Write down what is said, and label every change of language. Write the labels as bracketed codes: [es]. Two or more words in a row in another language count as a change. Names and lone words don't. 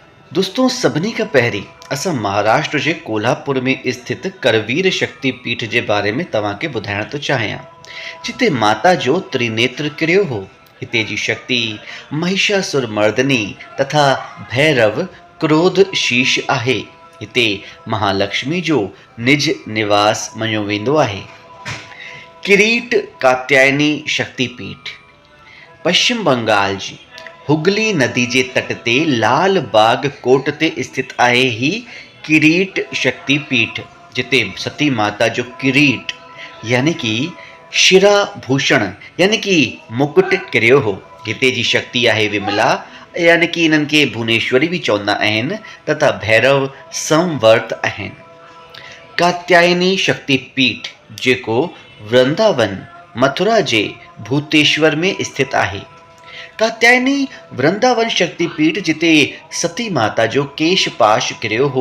[sd] दोस्तों सभिनी खां पहिरीं असां महाराष्ट्र जे कोल्हापुर में स्थित करवीर शक्तिपीठ जे बारे में तव्हांखे ॿुधाइण थो चाहियां, जिते माता जो त्रिनेत्र किरियो हो। हिते जी शक्ति महिषासुर मर्दनी तथा भैरव क्रोध शीश आहे। हिते महालक्ष्मी जो निज निवास मञियो वेंदो आहे। किरीट कात्यायनी शक्तिपीठ पश्चिम बंगाल जी हुगली नदी जे तट ते लाल बाग कोट ते स्थित आहे ही किरीट शक्तिपीठ, जिते सती माता जो किरीट [hi] यानी कि [sd] शिरा भूषण [hi] यानी कि [sd] मुकुट किरियो हो। हिते जी शक्ति आहे विमला [hi] यानी कि [sd] इन्हनि खे भुवनेश्वरी भी चवंदा आहिनि तथा भैरव संवर्त आहिनि। कात्यायनी शक्तिपीठ जेको वृंदावन मथुरा जे भूतेश्वर में स्थित आहे। कात्यायनी वृंदावन शक्तिपीठ जिते सती माता जो केश पाश किरियो हो।